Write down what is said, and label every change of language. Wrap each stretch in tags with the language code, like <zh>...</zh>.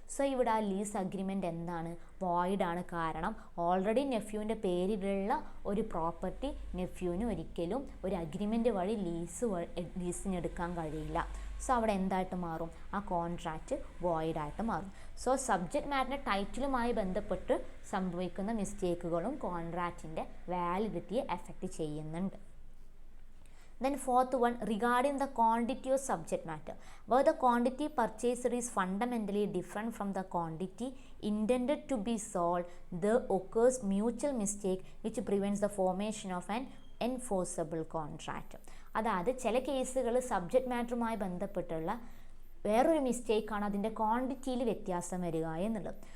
<ml>So ഇവിടെ ആ lease agreement എന്താണ്, വോയിഡാണ്. കാരണം ഓൾറെഡി നെഫ്യൂവിൻ്റെ പേരിലുള്ള ഒരു പ്രോപ്പർട്ടി നെഫ്യൂവിന് ഒരിക്കലും ഒരു അഗ്രിമെൻ്റ് വഴി ലീസിനെടുക്കാൻ കഴിയില്ല. സോ അവിടെ എന്തായിട്ട് മാറും, ആ കോൺട്രാക്റ്റ് വോയിഡായിട്ട് മാറും. സോ സബ്ജക്റ്റ് മാറ്ററിൻ്റെ ടൈറ്റിലുമായി ബന്ധപ്പെട്ട് സംഭവിക്കുന്ന മിസ്റ്റേക്കുകളും കോൺട്രാക്റ്റിൻ്റെ വാലിഡിറ്റിയെ എഫക്റ്റ് ചെയ്യുന്നുണ്ട്.</ml> <en>Then fourth one, regarding the quantity of subject matter, where the quantity purchased is fundamentally different from the quantity intended to be sold, there occurs mutual mistake which prevents the formation of an enforceable contract.</en> <ml>അതായത് ചില കേസുകൾ subject മാറ്ററുമായി ബന്ധപ്പെട്ടുള്ള വേറൊരു മിസ്റ്റേക്കാണ് അതിൻ്റെ ക്വാണ്ടിറ്റിയിൽ വ്യത്യാസം വരിക എന്നുള്ളത്.</ml>